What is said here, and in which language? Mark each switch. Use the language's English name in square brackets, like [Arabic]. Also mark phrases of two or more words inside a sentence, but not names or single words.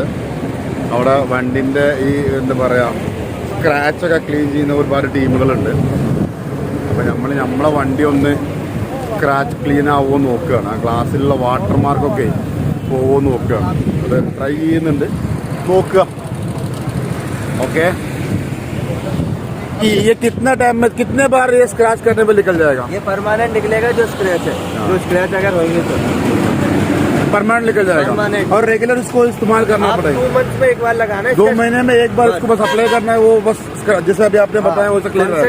[Malayalam] അവിടെ വണ്ടിൻ്റെ ഈ എന്താ പറയുക സ്ക്രാച്ചൊക്കെ ക്ലീൻ ചെയ്യുന്ന ഒരുപാട് ടീമുകളുണ്ട്. അപ്പോൾ നമ്മളെ വണ്ടി ഒന്ന് [English] scratch clean [Malayalam] ആവുമോ നോക്കുകയാണ്. ആ ഗ്ലാസ്സിലുള്ള വാട്ടർ മാർക്കൊക്കെ പോവുമോ നോക്കുകയാണ്. അത് ട്രൈ ചെയ്യുന്നുണ്ട്, നോക്കുക. ഓക്കെ, [Hindi] ये कितना टाइम में कितने बार ये स्क्रैच करने पे निकल जाएगा? ये परमानेंट निकलेगा जो स्क्रैच है। जो स्क्रैच अगर होंगे तो परमानेंट निकल जाएगा। और रेगुलर इसको इस्तेमाल करना पड़ेगा। 2 मंथ्स में एक बार लगाना है। 2 महीने में एक बार इसको बस अप्लाई करना है। वो बस जैसे अभी आपने बताया वो क्लियर रहेगा।